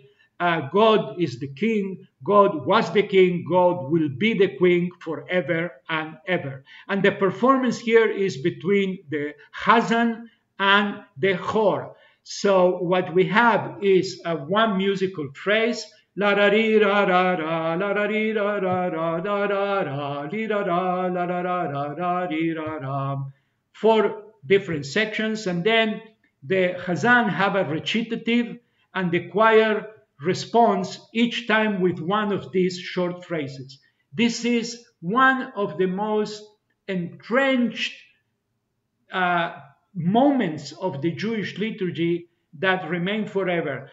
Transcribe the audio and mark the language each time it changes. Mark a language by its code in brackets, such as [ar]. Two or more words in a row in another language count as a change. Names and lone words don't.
[en] God is the king, God was the king, God will be the king forever and ever. And the performance here is between the Chazan and the Chor. So what we have is one musical phrase, la ra ri ra ra ra, la ra ri ra ra ra, da ra ra, li ra ra, la ra ra ra ra, ri ra ra. 4 different sections, and then the Chazan have a recitative, and the choir responds each time with one of these short phrases. This is one of the most entrenched moments of the Jewish liturgy that remain forever.